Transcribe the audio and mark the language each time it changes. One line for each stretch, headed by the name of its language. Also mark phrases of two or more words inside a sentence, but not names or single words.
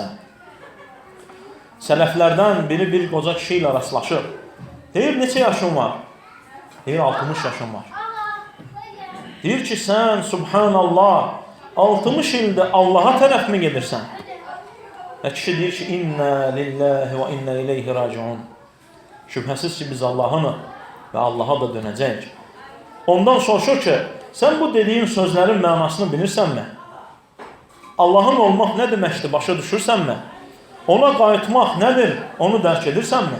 Azerbaijani: Sələflərdən biri bir qoca kişi ilə rastlaşır. Deyir, neçə yaşın var? Deyir, 60 yaşın var. Deyir ki, sən subhanallah 60 ildə Allaha tərəf mi gedirsən? Və kişi deyir ki,
Arabic: إنا لله وإنا إليه راجعون.
Azerbaijani: Şübhəsiz ki, biz Allah'ını və Allaha da dönəcəyik. Ondan soruşur ki, sən bu dediyin sözlərin mənasını bilirsənmi? Allah'ın olmaq nə deməkdir, başa düşürsənmi? Ona qayıtmaq nədir, onu dərk edirsənmi?